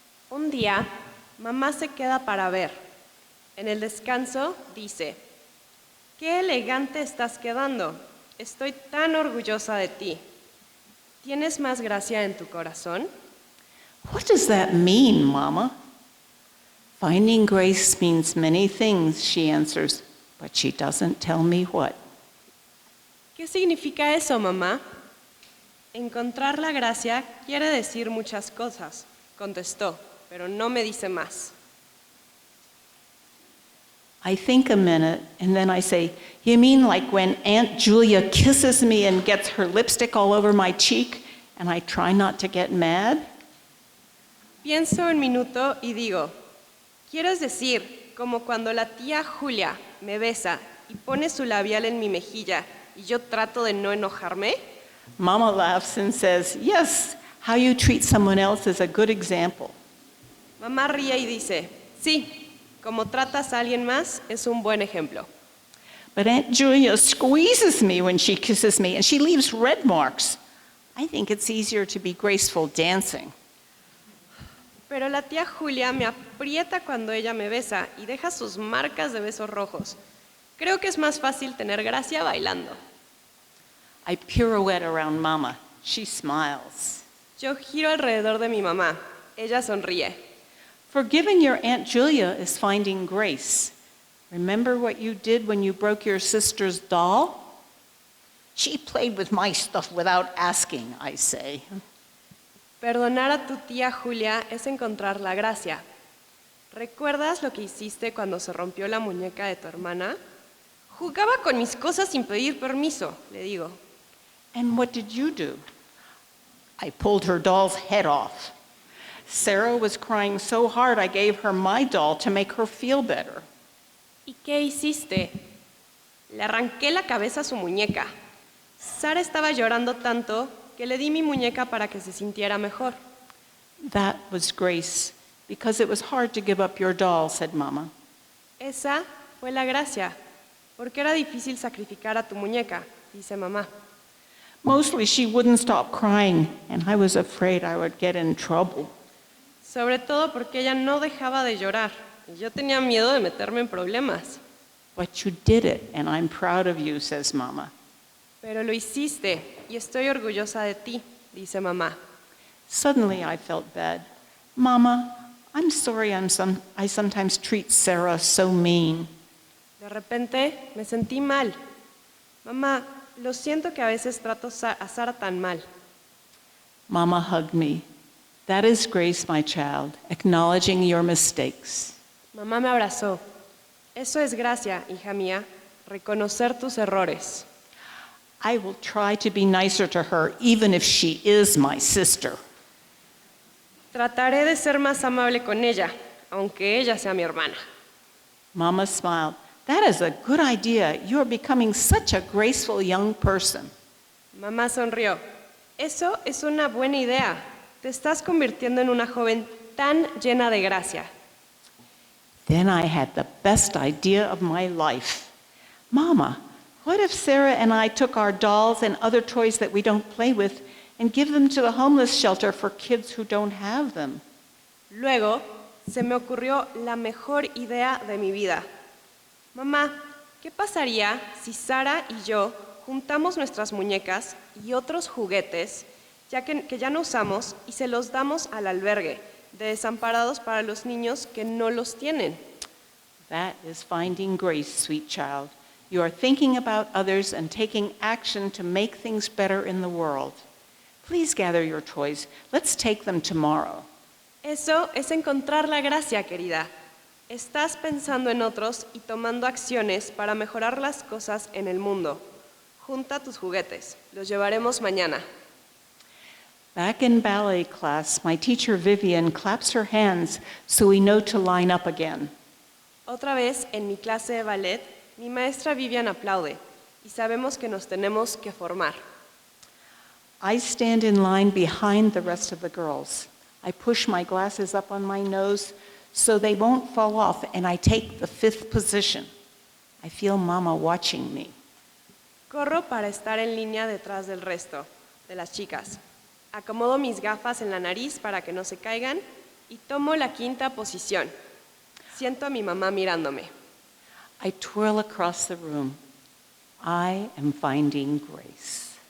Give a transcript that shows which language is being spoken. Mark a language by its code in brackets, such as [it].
[es] Un día, mamá se queda para ver. En el descanso, dice, «Qué elegante estás quedando. Estoy tan orgullosa de ti. ¿Tienes más gracia en tu corazón?» [en] What does that mean, Mama? Finding grace means many things, she answers, but she doesn't tell me what. [es] ¿Qué significa eso, mamá? Encontrar la gracia quiere decir muchas cosas, contestó, pero no me dice más. [en] I think a minute, and then I say, "You mean like when Aunt Julia kisses me and gets her lipstick all over my cheek, and I try not to get mad?" [es] Pienso un minuto y digo, ¿quieres decir como cuando la tía Julia me besa y pone su labial en mi mejilla y yo trato de no enojarme? [en] Mama laughs and says, "Yes, how you treat someone else is a good example." [es] Mamá ríe y dice, sí, como tratas a alguien más es un buen ejemplo. [en] But Aunt Julia squeezes me when she kisses me, and she leaves red marks. I think it's easier to be graceful dancing. [es] Pero la tía Julia me aprieta cuando ella me besa y deja sus marcas de besos rojos. Creo que es más fácil tener gracia bailando. [en] I pirouette around Mama. She smiles. [es] Yo giro alrededor de mi mamá. Ella sonríe. [en] Forgiving your Aunt Julia is finding grace. Remember what you did when you broke your sister's doll? She played with my stuff without asking, I say. [es] Perdonar a tu tía Julia es encontrar la gracia. ¿Recuerdas lo que hiciste cuando se rompió la muñeca de tu hermana? Jugaba con mis cosas sin pedir permiso, le digo. [en] And what did you do? I pulled her doll's head off. Sarah was crying so hard I gave her my doll to make her feel better. [es] ¿Y qué hiciste? Le arranqué la cabeza a su muñeca. Sara estaba llorando tanto que le di mi muñeca para que se sintiera mejor. [en] That was grace, because it was hard to give up your doll, said Mama. [es] Esa fue la gracia, porque era difícil sacrificar a tu muñeca, dice mamá. [en] Mostly she wouldn't stop crying, and I was afraid I would get in trouble. [es] Sobre todo porque ella no dejaba de llorar, y yo tenía miedo de meterme en problemas. [en] But you did it, and I'm proud of you, says Mama. [es] Pero lo hiciste, y estoy orgullosa de ti, dice mamá. [en] Suddenly I felt bad. Mama, I'm sorry I sometimes treat Sarah so mean. [es] De repente me sentí mal. Mamá, lo siento que a veces trato a Sara tan mal. [en] Mama hugged me. That is grace, my child, acknowledging your mistakes. [es] Mamá me abrazó. Eso es gracia, hija mía, reconocer tus errores. [en] I will try to be nicer to her, even if she is my sister. [es] Trataré de ser más amable con ella, aunque ella sea mi hermana. [en] Mama smiled. That is a good idea. You are becoming such a graceful young person. [es] Mamá sonrió. Eso es una buena idea. Te estás convirtiendo en una joven tan llena de gracia. [en] Then I had the best idea of my life. Mama, What if Sarah and I took our dolls and other toys that we don't play with and give them to the homeless shelter for kids who don't have them? [es] Luego, se me ocurrió la mejor idea de mi vida. Mamá, ¿qué pasaría si Sara y yo juntamos nuestras muñecas y otros juguetes que ya no usamos y se los damos al albergue de desamparados para los niños que no los tienen? [en] That is finding grace, sweet child. You are thinking about others and taking action to make things better in the world. Please gather your toys. Let's take them tomorrow. [es] Eso es encontrar la gracia, querida. Estás pensando en otros y tomando acciones para mejorar las cosas en el mundo. Junta tus juguetes. Los llevaremos mañana. [en] Back in ballet class, my teacher Vivian claps her hands so we know to line up again. [es] Otra vez, en mi clase de ballet, mi maestra Vivian aplaude y sabemos que nos tenemos que formar. [en] I stand in line behind the rest of the girls. I push my glasses up on my nose so they won't fall off, and I take the 5th position. I feel Mama watching me. [es] Corro para estar en línea detrás del resto de las chicas. Acomodo mis gafas en la nariz para que no se caigan y tomo la 5ª posición. Siento a mi mamá mirándome. [en] I twirl across the room. I am finding grace.